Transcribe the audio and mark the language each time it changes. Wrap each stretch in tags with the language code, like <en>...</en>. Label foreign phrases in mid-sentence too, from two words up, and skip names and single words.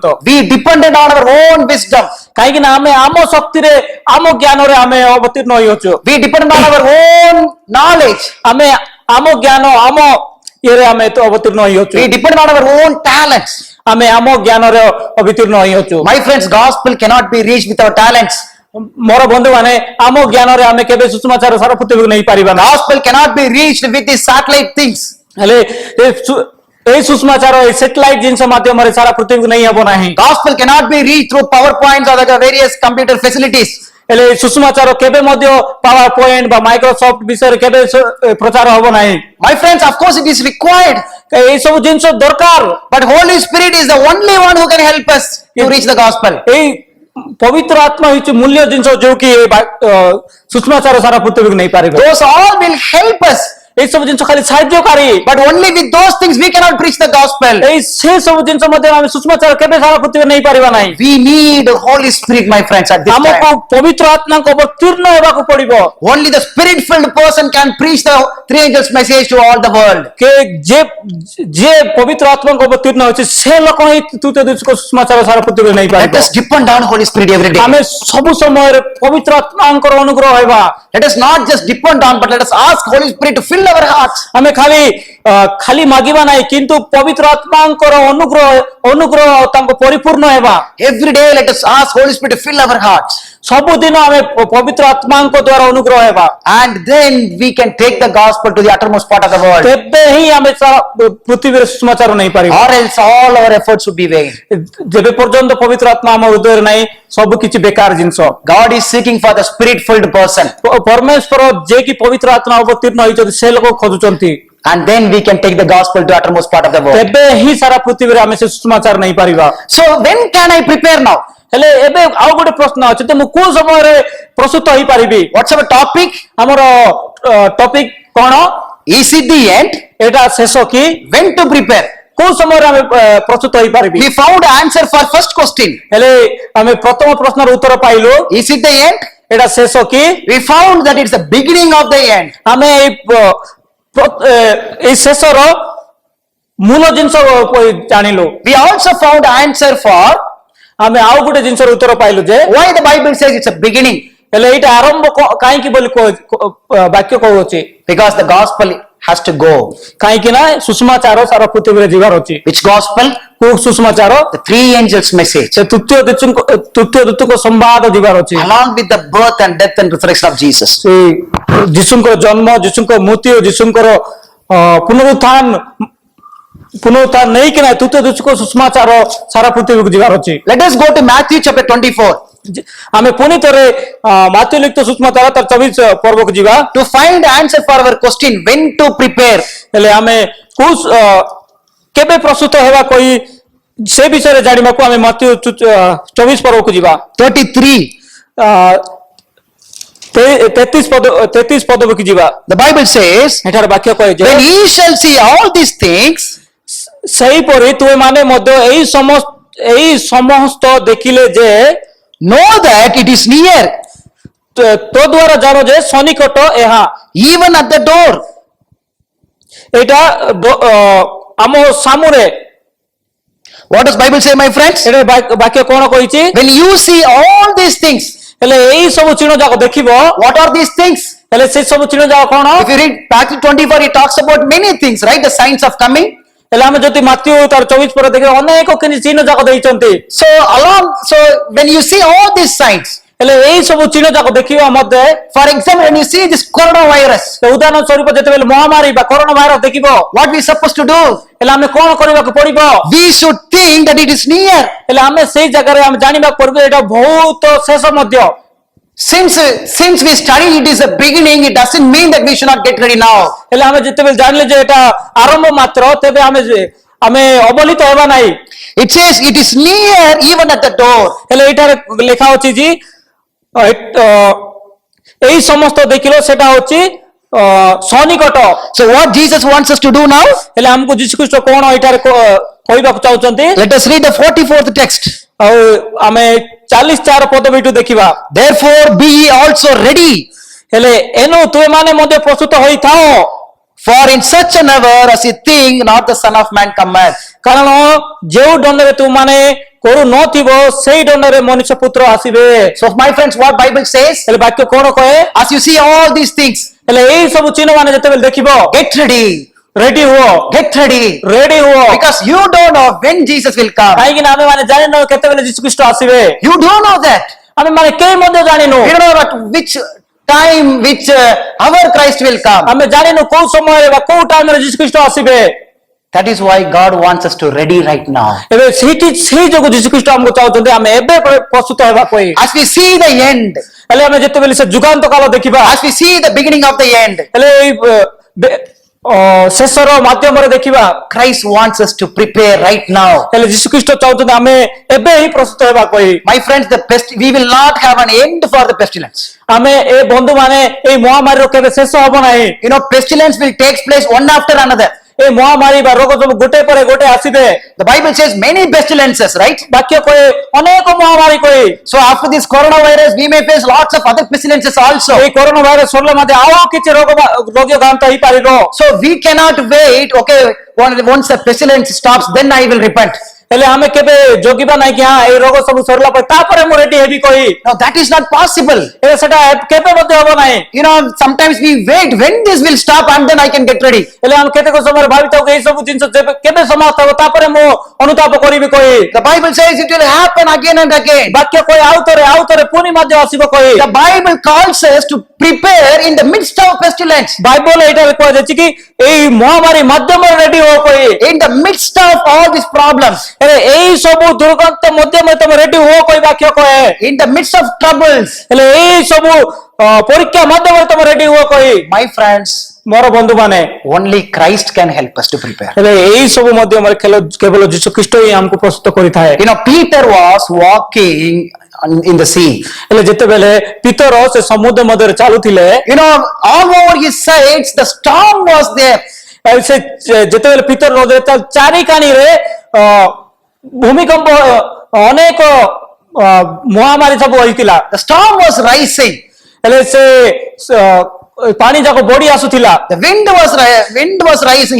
<en>We depended on our own wisdom.</en> <or>କାହିଁକି ନା ଆମେ ଆମ ଶକ୍ତିରେ ଆମ ଜ୍ଞାନରେ ଆମେ ଅବତୀର୍ଣ୍ଣ ହୋଇଅଛୁ।</or> <en>We depended on our own knowledge.</en> <or>ଆମେ ଆମ ଜ୍ଞାନ ଆମ ଇଏରେ ଆମେ ତ ଅବତୀର୍ଣ୍ଣ ହୋଇଅଛୁ।</or> <en>We depended on our own talents.</en> <or>ଆମେ ଆମ ଜ୍ଞାନରେ ଅବତୀର୍ଣ୍ଣ ହୋଇଅଛୁ।</or> <en>My friends, gospel cannot be reached with our talents.</en> <or>ମୋର ବନ୍ଧୁମାନେ ଆମ ଜ୍ଞାନରେ ଆମେ କେବେ ସୁସମାଚାର ସାରା ପୃଥିବୀକୁ ନେଇପାରିବା ନା।</or> <en>Gospel cannot be reached with these satellite things.</en> <or>ହେଲେ এই ସୁସମାଚାର এই ସ୍ୟାଟେଲାଇଟ ଜିନିଷ ମାଧ୍ୟମରେ ସାରା ପୃଥିବୀକୁ ନେଇ ହେବ ନାହିଁ।</or> <en>Gospel cannot be reached through PowerPoints or the various computer facilities.</en> <or>ହେଲେ ସୁସମାଚାର କେବେ ମଧ୍ୟ ପାୱାର ପଏଣ୍ଟ ବା ମାଇକ୍ରୋସଫ୍ଟ ବିଷୟରେ କେବେ ପ୍ରଚାର ହେବ ନାହିଁ।</or> <en>My friends, of course it is required.</en> <or>এই ସବୁ ଜିନିଷ ଦରକାର।</or> <en>But Holy Spirit is the only one who can help us to reach the gospel.</en> <or>এই ପବିତ୍ର ଆତ୍ମା ହେଉଛି ମୂଲ୍ୟ ଜିନିଷ ଯୋଉ କି ସୁସମାଚାର ସାରା ପୃଥିବୀକୁ ନେଇପାରିବ।</or> <en>Those all will help us.</en> <or>এই ସବୁ ଜିନିଷ ଖାଲି ସାହାଯ୍ୟକାରୀ।</or> <en>But only with those things we cannot preach the gospel.</en> <or>এই ସେ ସବୁ ଜିନିଷ ମଧ୍ୟ ଆମେ ସୁସମାଚାର କେବେ ସାରା ପୃଥିବୀରେ ନେଇପାରିବା ନାହିଁ।</or> <en>We need the Holy Spirit, my friends, at this</en> <or>ଆମକୁ</or> <en>time.</en> <or>ପବିତ୍ର ଆତ୍ମାଙ୍କ ଅବତୀର୍ଣ୍ଣ ହେବାକୁ ପଡିବ।</or> <en>Only the spirit-filled person can preach the three angels' message to all the world.</en> <or>ଯେ ପବିତ୍ର ଆତ୍ମାଙ୍କ ଅବତୀର୍ଣ୍ଣ ହେଉଛି ସେ ଲୋକ ହିଁ ତୃତୀୟ ଦୂତଙ୍କ ସୁସମାଚାର ସାରା ପୃଥିବୀରେ</or> <en>Let</en> <or>ନେଇପାରିବ।</or> <en>us depend on Holy Spirit every day.</en> <or>ଆମେ ସବୁ ସମୟରେ ପବିତ୍ର ଆତ୍ମାଙ୍କର ଅନୁଗ୍ରହ ହେବା।</or> <en>Let us not just depend on, but let us ask Holy Spirit to fill our hearts.</en> <or>ଆମେ ଖାଲି ମାଗିବା ନାହିଁ କିନ୍ତୁ ପବିତ୍ର ଆତ୍ମାଙ୍କର ଅନୁଗ୍ରହ ତାଙ୍କୁ ପରିପୂର୍ଣ୍ଣ ହେବା।</or> <en>Every day let us ask Holy Spirit to fill our hearts.</en> <or>ସବୁଦିନ ଆମେ ପବିତ୍ର ଆତ୍ମାଙ୍କ ଦ୍ୱାରା ଅନୁଗ୍ରହ ହେବା।</or> <en>And then we can take the gospel to the uttermost part of the world.</en> <or>ତେବେ ହିଁ ଆମେ ପୃଥିବୀରେ ସୁସମାଚାର ନେଇପାରିବା।</or> <en>Or else all our efforts would be vain.</en> <or>ଯେବେ ପର୍ଯ୍ୟନ୍ତ ପବିତ୍ର ଆତ୍ମା ଆମ ହୃଦୟରେ ନାହିଁ ସବୁ କିଛି ବେକାର ଜିନିଷ।</or> <en>God is seeking for the spirit-filled person.</en> <or>ପରମେଶ୍ୱର ଯେ କି ପବିତ୍ର ଆତ୍ମା ଅବତୀର୍ଣ୍ଣ ହୋଇଛନ୍ତି ସେ ଲୋକ ଖୋଜୁଛନ୍ତି।</or> <en>And then we can take the gospel to uttermost part of the world.</en> <or>ତେବେ ହିଁ ସାରା ପୃଥିବୀରେ ଆମେ ସେ ସୁସମାଚାର ନେଇପାରିବା।</or> <en>So when can I prepare now?</en> <or>ହେଲେ ଏବେ ଆଉ ଗୋଟେ ପ୍ରଶ୍ନ ଅଛି ତ ମୁଁ କୋଉ ସମୟରେ ପ୍ରସ୍ତୁତ ହେଇପାରିବି?</or> <en>What's our topic?</en> <or>ଆମର ଟପିକ କଣ?</or> <en>Is it the end?</en> <or>ଏଟା ଶେଷ କି?</or> <en>When to prepare?</en> <or>କୋଉ ସମୟରେ ଆମେ ପ୍ରସ୍ତୁତ ହେଇପାରିବି?</or> <en>We found the answer for first question.</en> <or>ହେଲେ ଆମେ ପ୍ରଥମ ପ୍ରଶ୍ନର ଉତ୍ତର ପାଇଲୁ।</or> <en>Is it the end?</en> <or>ଏଟା ଶେଷ କି?</or> <en>We found that it's the beginning of the end.</en> <or>ଆମେ এই ଶେଷର ମୂଳ ଜିନିଷ ଜାଣିଲୁ।</or> <en>We also found the answer for</en> <or>ଆମେ ଆଉ ଗୋଟେ ଜିନିଷର ଉତ୍ତର ପାଇଲୁ ଯେ</or> <en>why the Bible says it's a beginning.</en> <or>ହେଲେ ଏଇଟା ଆରମ୍ଭ କାହିଁକି ବୋଲି ବାକ୍ୟ କହୁଅଛି?</or> <en>Because the gospel has to go.</en> <or>କାହିଁକି ନା ସୁସମାଚାର ସାରା ପୃଥିବୀରେ ଯିବାର ଅଛି।</or> <en>Which gospel?</en> <or>କୋଉ ସୁସମାଚାର?</or> <en>The three angels' message.</en> <or>ସେ ତୃତୀୟ ଦୂତଙ୍କ ସମ୍ବାଦ ଯିବାର ଅଛି।</or> <en>Along with the birth and death and resurrection of Jesus.</en> <or>ସେ ଯୀଶୁଙ୍କର ଜନ୍ମ, ଯୀଶୁଙ୍କ ମୃତ୍ୟୁ, ଯୀଶୁଙ୍କର ପୁନରୁତ୍ଥାନ ନେଇକିନା ତୃତୀୟ ଦୂତଙ୍କ ସୁସମାଚାର ସାରା ପୃଥିବୀକୁ ଯିବାର ଅଛି।</or> <en>Let us go to Matthew chapter 24.</en> <or>ଆମେ ପୁଣି ଥରେ ମାଥ୍ୟୁ ଲିଖିତ ସୁସମାଚାର ତାର 24 ପର୍ବକୁ ଯିବା।</or> <en>To find the answer for our question, when to prepare.</en> <or>ହେଲେ ଆମେ କେବେ ପ୍ରସ୍ତୁତ ହେବା କହି ସେ ବିଷୟରେ ଜାଣିବାକୁ ଆମେ ମାଥ୍ୟୁ 24 ପର୍ବକୁ ଯିବା।</or> <en>33.</en> <or>33 ପଦକୁ ଯିବା।</or> <en>The Bible says,</en> <or>ଏଠାରେ ବାକ୍ୟ କହେ ଯେ</or> <en>when ye shall see all these things,</en> <or>ସେହିପରି ତୁମେମାନେ ମଧ୍ୟ ଏଇ ସମସ୍ତ ଦେଖିଲେ ଯେ</or> <en>know that it is near,</en> <or>ତୋ ଦ୍ୱାରା ଜାଣ ଯେ ସନ୍ନିକଟ ଏହା।</or> <en>even at the door.</en> <or>ଏଇଟା ଆମ ସାମୁରେ।</or> <en>What does Bible say, my friends?</en> <or>ଏଟା ବାକ୍ୟ କଣ କହିଛି?</or> <en>When you see all these things,</en> <or>ହେଲେ ଏଇ ସବୁ ଚିହ୍ନ ଯାକ ଦେଖିବ।</or> <en>what are these things?</en> <or>ହେଲେ ସେ ସବୁ ଚିହ୍ନ ଯାକ କଣ?</or> <en>If you read Matthew 24, he talks about many things, right? The signs of coming.</en> <or>ହେଲେ ଆମେ ଯଦି ମାଥ୍ୟୁ ତାର 24 ପରେ ଦେଖିବା ଅନେକ କିଛି ଚିହ୍ନ ଯାକ ଦେଇଛନ୍ତି।</or> <en>So when you see all these signs,</en> <or>ହେଲେ ଏଇ ସବୁ ଚିହ୍ନ ଯାକ ଦେଖିବା ମଧ୍ୟ,</or> <en>for example, when you see this coronavirus,</en> <or>ଉଦାହରଣ ସ୍ୱରୂପ ଯେତେବେଳେ ମହାମାରୀ ବା କରୋନା ଭାଇରସ ଦେଖିବ,</or> <en>what we supposed to do?</en> <or>ହେଲେ ଆମେ କଣ କରିବାକୁ ପଡିବ?</or> <en>We should think that it is near.</en> <or>ହେଲେ ଆମେ ସେଇ ଜାଗାରେ ଆମେ ଜାଣିବାକୁ ପଡିବ ଏଇଟା ବହୁତ ଶେଷ ମଧ୍ୟ।</or> <en>Since we study it is a beginning, it doesn't mean that we should not get ready now.</en> <or>ହେଲେ ଆମେ ଯେତେବେଳେ ଜାଣିଲେ ଯେ ଏଟା ଆରମ୍ଭ ମାତ୍ର, ତେବେ ଆମେ ଅବହେଳିତ ହେବା ନାହିଁ।</or> <en>It says it is near even at the door.</en> <or>ହେଲେ ଏଇଟାରେ ଲେଖା ଅଛି ଯେ ଏଇ ସମସ୍ତ ଦେଖିଲ ସେଟା ହଉଛି ସନ୍ନିକଟ।</or> <en>So what Jesus wants us to do now?</en> <or>ହେଲେ ଆମକୁ ଯୀଶୁ ଖ୍ରୀଷ୍ଟ କଣ ଏଇଟାରେ କହିବାକୁ ଚାହୁଁଛନ୍ତି?</or> <en>Let us read the 44th text.</en> <or>ଆଉ ଆମେ 44 ପଦ ବିଠୁ ଦେଖିବା।</or> <en>Therefore be ye also ready,</en> <or>ହେଲେ ଏନୁ ତୁମେ ମାନେ ମଧ୍ୟ ପ୍ରସ୍ତୁତ ହୋଇଥାଅ,</or> <en>for in such an hour as ye think not the Son of Man cometh.</en> <or>କାରଣ ଯେଉଁ ଦଣ୍ଡରେ ତୁମମାନେ କରୁ ନଥିବ ସେଇ ଦଣ୍ଡରେ ମନୁଷ୍ୟ ପୁତ୍ର ଆସିବେ।</or> <en>So my friends, what Bible says?</en> <or>ହେଲେ ବାକ୍ୟ କଣ କହେ?</or> <en>As you see all these things,</en> <or>ହେଲେ ଏଇ ସବୁ ଚିହ୍ନ ମାନେ ଯେତେବେଳେ ଦେଖିବ,</or> <en>get ready,</en> <or>ରେଡି ହୁଅ,</or> <en>get ready,</en> <or>ରେଡି ହୁଅ,</or> <en>because you don't know when Jesus will come.</en> <or>କାହିଁକି ନା ଆମେ ମାନେ ଜାଣିନୁ କେତେବେଳେ ଯୀଶୁ ଖ୍ରୀଷ୍ଟ ଆସିବେ।</or> <en>You don't know that.</en> <or>ଆମେ ମାନେ କେହି ମଧ୍ୟ ଜାଣିନୁ,</or> <en>You don't know at which time, which hour Christ will come.</en> <or>ଆମେ ଜାଣିନୁ କୋଉ ସମୟରେ ବା କୋଉ ଟାଇମରେ ଯୀଶୁ ଖ୍ରୀଷ୍ଟ ଆସିବେ।</or> <en>That is why God wants us to ready right now.</en> <or>ଏବେ ସେଇ ଯୋଗୁଁ ଯୀଶୁ ଖ୍ରୀଷ୍ଟ ଆମକୁ ଚାହୁଁଛନ୍ତି ଆମେ ଏବେ ପ୍ରସ୍ତୁତ ହେବାକୁ।</or> <en>As we see the end,</en> <or>ହେଲେ ଆମେ ଯେତେବେଳେ ସେ ଯୁଗାନ୍ତ କାଳ ଦେଖିବା,</or> <en>as we see the beginning of the end,</en> <or>ହେଲେ ଏଇ ଶେଷର ମାଧ୍ୟମରେ ଦେଖିବା,</or> <en>Christ wants us to prepare right now.</en> <or>ହେଲେ ଯୀଶୁ ଖ୍ରୀଷ୍ଟ ଚାହୁଁଛନ୍ତି ଆମେ ଏବେ ହିଁ ପ୍ରସ୍ତୁତ ହେବାକୁ।</or> <en>My friends, we will not have an end for the pestilence.</en> <or>ଆମେ ଏ ବନ୍ଧୁ ମାନେ ଏଇ ମହାମାରୀର କେବେ ଶେଷ ହବ ନାହିଁ।</or> <en>You know, pestilence will take place one after another.</en> <or>ଏ ମହାମାରୀ ବା ରୋଗ ସବୁ ଗୋଟେ ପରେ ଗୋଟେ ଆସିବେ।</or> <en>The Bible says many pestilences, right?</en> <or>ବାକ୍ୟ କହେ ଅନେକ ମହାମାରୀ କହେ।</or> <en>So after this coronavirus, we may face lots of other pestilences also.</en> <or>ଏଇ କରୋନା ଭାଇରସ ସରିଲା ମଧ୍ୟ ଆଉ କିଛି ରୋଗ ଗାନ୍ତ ହେଇପାରିବ।</or> <en>So we cannot wait, okay, once the pestilence stops, then I will repent.</en> <or>ହେଲେ ଆମେ କେବେ ଜଗିବା ନାହିଁ କି ହଁ ଏଇ ରୋଗ ସବୁ ସରିଲା ପରେ ତାପରେ ମୁଁ ରେଡି ହେବି କହି।</or> <en>No, that is not possible.</en> <or>ଏବେ ସେଟା କେବେ ମଧ୍ୟ ହବ ନାହିଁ।</or> <en>You know, sometimes we wait when this will stop and then I can get ready.</en> <or>ହେଲେ ଆମେ କେତେକ ସମୟରେ ଭାବିଥାଉ ଏଇ ସବୁ ଜିନିଷ କେବେ ସମାପ୍ତ ହେବ ତାପରେ ମୁଁ ଅନୁତାପ କରିବି କହି।</or> <en>The Bible says it will happen again and again.</en> <or>ବାକ୍ୟ କହେ ଆଉ ଥରେ ପୁଣି ମଧ୍ୟ ଆସିବ କହି।</or> <en>The Bible calls us to prepare in the midst of pestilence.</en> <or>ବାଇବଲ ଏଇଟାରେ କୁହାଯାଇଛି କି ଏଇ ମହାମାରୀ ମାଧ୍ୟମରେ ରେଡି ହୋ କହି।</or> <en>In the midst of all these problems,</en> <or>ହେଲେ ଏଇ ସବୁ ଦୁର୍ଗନ୍ଧ ମଧ୍ୟରେ ତମେ ରେଡି ହୋ କହି ବାକ୍ୟ କହେ।</or> <en>in the midst of troubles,</en> <or>ହେଲେ ଏଇ ସବୁ ପରୀକ୍ଷା ମାଧ୍ୟମରେ ତମେ ରେଡି ହୁଅ କହି।</or> <en>my friends,</en> <or>ମୋର ବନ୍ଧୁ ମାନେ,</or> <en>only Christ can help us to prepare.</en> <or>ହେଲେ ଏଇ ସବୁ ମଧ୍ୟମରେ କେବଳ ଯୀଶୁ ଖ୍ରୀଷ୍ଟ ହିଁ ଆମକୁ ପ୍ରସ୍ତୁତ କରିଥାଏ।</or> <en>You know, Peter was walking in the sea.</en> <or>ହେଲେ ଯେତେବେଳେ ପିତର ସେ ସମୁଦ୍ର ମଧ୍ୟରେ ଚାଲୁଥିଲେ,</or> <en>You know, all over his sides, the storm was there.</en> <or>ସେ ଯେତେବେଳେ ପିତର ନଦୀରେ ଚାରି କାନିରେ ଭୂମିକମ୍ପ ଅନେକ ମହାମାରୀ ସବୁ ହୋଇଥିଲା।</or> <en>The storm was rising.</en> <or>ହେଲେ ସେ ପାଣି ଯାକ ବଢି ଆସୁଥିଲା,</or> <en>The wind was rising.</en>